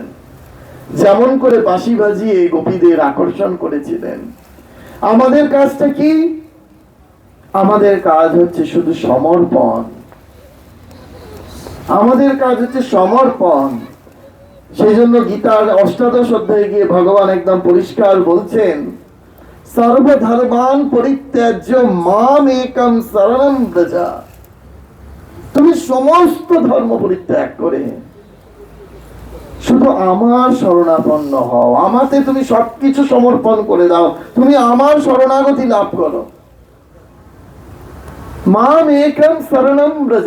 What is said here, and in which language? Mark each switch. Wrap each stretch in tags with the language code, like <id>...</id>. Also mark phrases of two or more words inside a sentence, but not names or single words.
<bn>যেমন করে বাঁশি বাজিয়ে গোপীদের আকর্ষণ করেছিলেন। আমাদের কাজটা কি? আমাদের কাজ হচ্ছে শুধু সমর্পণ। আমাদের কাজ হচ্ছে সমর্পণ। সেই জন্য গীতার অষ্টাদশ অধ্যায়ে গিয়ে ভগবান একদম পরিষ্কার বলছেন,</bn> <sa>সর্বধর্মান পরিত্যাজ্য মাম একম শরণম ব্রজ।</sa> <bn>তুমি সমস্ত ধর্ম পরিত্যাগ করে শুধু আমার শরণাপন্ন হও, আমাতে তুমি সবকিছু সমর্পণ করে দাও, তুমি আমার শরণাগতি লাভ করো।</bn> <sa>মাম একম শরণম ব্রজ।</sa>